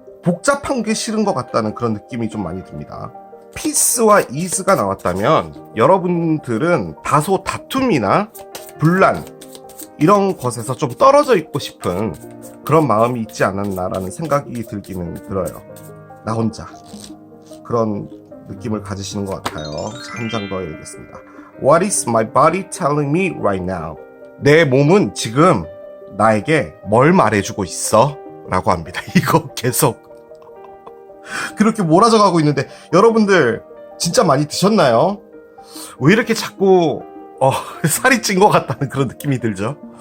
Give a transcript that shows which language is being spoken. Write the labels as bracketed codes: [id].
[ko] 복잡한 게 싫은 것 같다는 그런 느낌이 좀 많이 듭니다. 피스와 이스가 나왔다면 여러분들은 다소 다툼이나 분란 이런 것에서 좀 떨어져 있고 싶은 그런 마음이 있지 않았나라는 생각이 들기는 들어요. 나 혼자 그런 느낌을 가지시는 것 같아요. 한 장 더 읽겠습니다. [en] What is my body telling me right now? [ko] 내 몸은 지금 나에게 뭘 말해주고 있어? 라고 합니다. 이거 계속 그렇게 몰아져 가고 있는데 여러분들 진짜 많이 드셨나요? 왜 이렇게 자꾸 살이 찐 것 같다는 그런 느낌이 들죠.